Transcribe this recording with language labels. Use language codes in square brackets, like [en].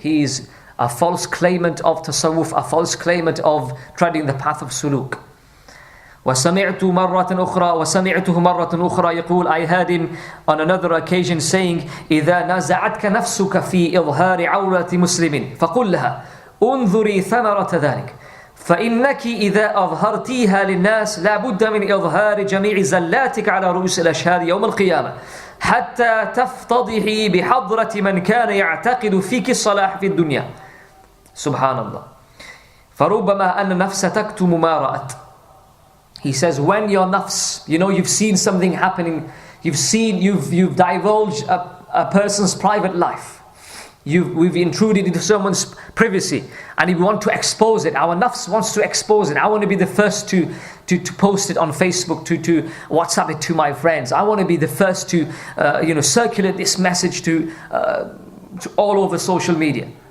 [en] He is a false claimant of tasawwuf, a false claimant of treading the path of suluk. [ar] وسمعته مرة أخرى يقول, [en] I heard him on another occasion saying, [ar] إذا نازعتك نفسك في إظهار عورة مسلم فقل لها انظري ثمرة ذلك فإنك إذا أظهرتيها للناس لا بد من إظهار جميع زلاتك على رؤوس الأشهاد يوم القيامة حتى تفتضحي بحضرة من كان يعتقد فيك الصلاح في الدنيا. سبحان الله. فربما أن النفس تكتم ما رأت. [en] He says, when your nafs, you've seen something happening, you've divulged a person's private life, we've intruded into someone's privacy, and you want to expose it. Our nafs wants to expose it. I want to be the first to post it on Facebook, to WhatsApp it to my friends. I want to be the first to circulate this message to all over social media.